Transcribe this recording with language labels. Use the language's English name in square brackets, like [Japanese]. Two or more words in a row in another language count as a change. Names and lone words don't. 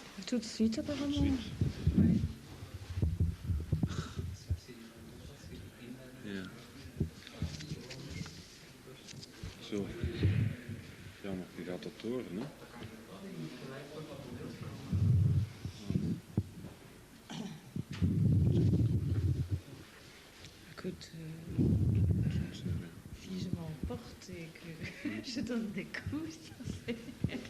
[French] Tout de suite, apparemment. Tout de suite. [Dutch] Ja. Zo. Ja, maar je gaat dat horen, hè? [French] Écoute, si je m'emporte et que je donne des coups, ça c'est... Ok.